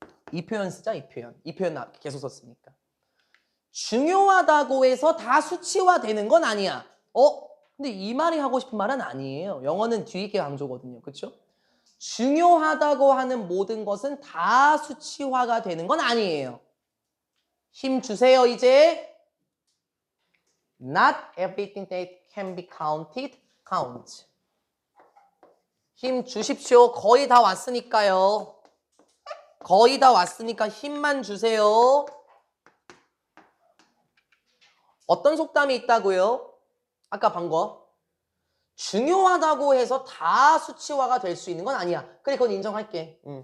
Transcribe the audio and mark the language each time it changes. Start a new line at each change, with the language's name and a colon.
Korean: 이 표현 쓰자, 이 표현. 이 표현 계속 썼으니까. 중요하다고 해서 다 수치화되는 건 아니야. 근데 이 말이 하고 싶은 말은 아니에요. 영어는 뒤에 강조거든요. 그렇죠? 중요하다고 하는 모든 것은 다 수치화가 되는 건 아니에요. 힘 주세요, 이제.
English: Not everything that can be counted counts.
Korean: 힘 주십시오. 거의 다 왔으니까요. 거의 다 왔으니까 힘만 주세요. 어떤 속담이 있다고요? 아까 본 거. 중요하다고 해서 다 수치화가 될 수 있는 건 아니야. 그래, 그건 인정할게.